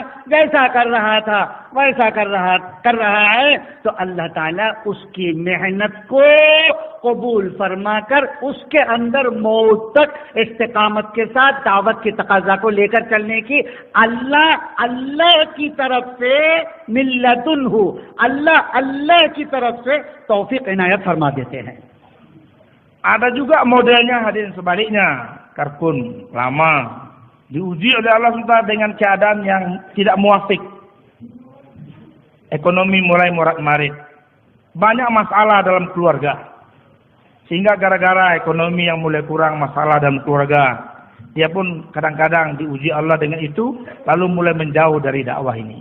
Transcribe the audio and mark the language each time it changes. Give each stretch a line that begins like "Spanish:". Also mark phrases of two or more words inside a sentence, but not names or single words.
Urdu: جیسا کر رہا تھا ویسا کر رہا ہے تو اللہ تعالیٰ اس کی محنت کو قبول فرما کر اس کے اندر موت تک استقامت کے ساتھ دعوت کی تقاضا کو لے کر چلنے کی اللہ کی طرف سے ملتن ہو، اللہ کی طرف سے توفیق عنایت فرما دیتے ہیں.
Indonesian: Ada juga modelnya hadirin sebaliknya. Karkun lama diuji oleh Allah SWT dengan keadaan yang tidak muafik. Ekonomi mulai morat-marit. Banyak masalah dalam keluarga. Sehingga gara-gara ekonomi yang mulai kurang, masalah dalam keluarga, dia pun kadang-kadang diuji Allah dengan itu, lalu mulai menjauh dari dakwah ini.